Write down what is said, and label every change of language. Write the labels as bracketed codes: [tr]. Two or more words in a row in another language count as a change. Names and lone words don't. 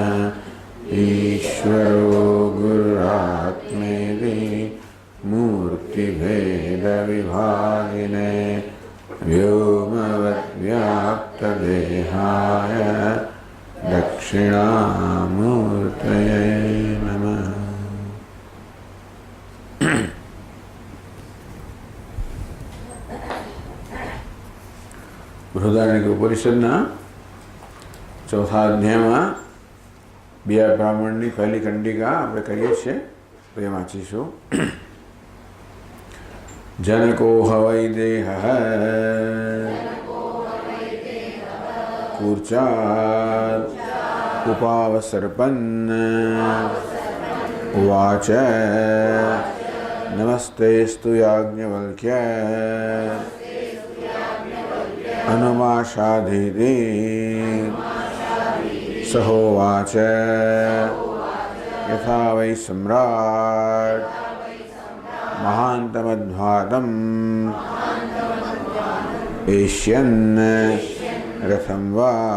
[sa] ईश्वरो गुरुरात्मेति मूर्तिभेदविभागिने व्योमवद्व्याप्तदेहाय दक्षिणामूर्तये नमः। [gu] બૃહદારણ્યક ઉપનિષદના ચોથા અધ્યાયમાં બીજા બ્રાહ્મણની પહેલી ખંડિકા આપણે કરીએ છીએ તો એ વાંચીશું. [sa] જનકો હવૈ દેહ કૂર્ચાદ ઉપાવસર્પન્ન ઉવાચ નમસ્તેસ્તુ યાજ્ઞવલ્ક્ય अनुमाशाधीति सहोवाच यथा वै सम्राट् महान्तमध्वातम् एष्यन् रथं वा